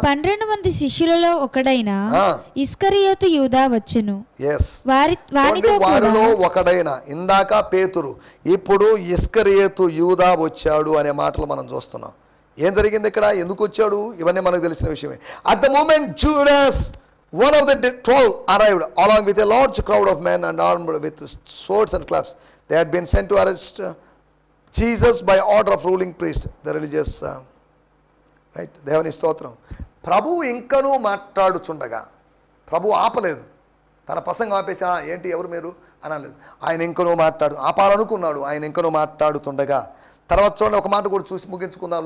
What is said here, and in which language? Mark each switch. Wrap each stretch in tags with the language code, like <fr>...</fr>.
<te>12 మంది శిష్యులలో ఒకడైన ఇస్కరియోతు యూదా వచ్చెను. వారిలో ఒకడైన, ఇందాక పేతురు, ఇప్పుడు ఇస్కరియోతు యూదా వచ్చాడు అనే మాటలు మనం చూస్తున్నాం. ఏం జరిగింది ఇక్కడ, ఎందుకు వచ్చాడు, ఇవన్నీ మనకు తెలిసిన విషయమే.</te> <en>At the moment Judas, one of the 12 arrived along with a large crowd of men and armed with swords and clubs. They had been sent to arrest Jesus by order of ruling priest, the religious right.</en> <te>దేవుని స్తోత్రం. ప్రభు ఇంకనూ మాట్లాడుచుండగా, ప్రభు ఆపలేదు, తన ప్రసంగం ఆపేసి ఏంటి ఎవరు మీరు అనలేదు. ఆయన ఇంకనూ ఆపాలనుకున్నాడు. ఆయన ఇంకనూ మాట్లాడుతుండగా, తర్వాత చూడండి ఒక మాట కూడా చూసి ముగించుకుందాం.</te>